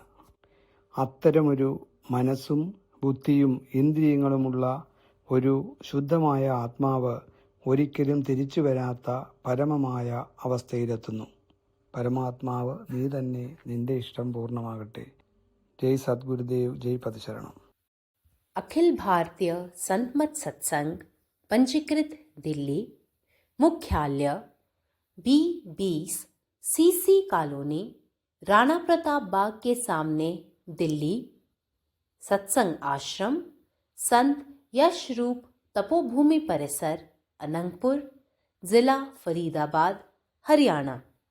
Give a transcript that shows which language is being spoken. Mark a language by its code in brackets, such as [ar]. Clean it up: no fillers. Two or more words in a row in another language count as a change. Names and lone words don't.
[ml] അത്തരമൊരു മനസ്സും ബുദ്ധിയും ഇന്ദ്രിയങ്ങളുമുള്ള ഒരു ശുദ്ധമായ ആത്മാവ് ഒരിക്കലും തിരിച്ചു വരാത്ത പരമമായ അവസ്ഥയിലെത്തുന്നു. പരമാത്മാവ് നീ തന്നെ, നിന്റെ ഇഷ്ടം പൂർണ്ണമാകട്ടെ. ജയ് സദ്ഗുരുദേവ്, ജയ് പദശരണം. [hi] अखिल भारतीय संतमत सत्संग पंजीकृत दिल्ली, मुख्यालय B20 CC कॉलोनी, राणा प्रताप बाग के सामने, दिल्ली। सत्संग आश्रम संत यश रूप तपोभूमि परिसर, अनंगपुर, जिला फरीदाबाद, हरियाणा।